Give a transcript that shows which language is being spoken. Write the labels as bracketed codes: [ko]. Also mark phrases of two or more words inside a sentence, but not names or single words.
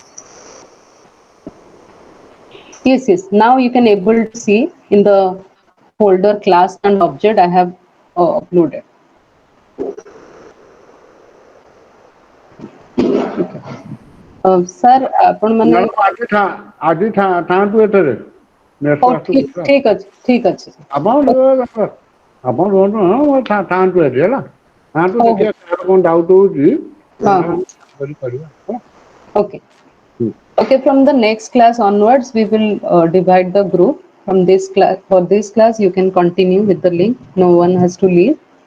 [en] Yes, now you can able to see in the folder class and object I have uploaded. Sir, [or] ଆପଣ ମାନେ ମ୍ୟାଡ଼ାମ ଆଜି ଥାଆନ୍ତୁ ଏଠାରେ। ହଉ ଠିକ ଅଛି। ଆପଣ ରୁହନ୍ତୁ, ଥାଆନ୍ତୁ ଏଠି ହେଲା। ଥାଆନ୍ତୁ, ହଉ ହଉ ଦେଖିବା କାହାର କ'ଣ ଡାଉଟ୍ ହେଉଛି ହଁ ସେଇଟା ହଁ କରିବା ହେଲା। [en] okay. Okay, from the next class onwards, we will divide the group. From this class, for this class, you can continue with the link. No one has to leave.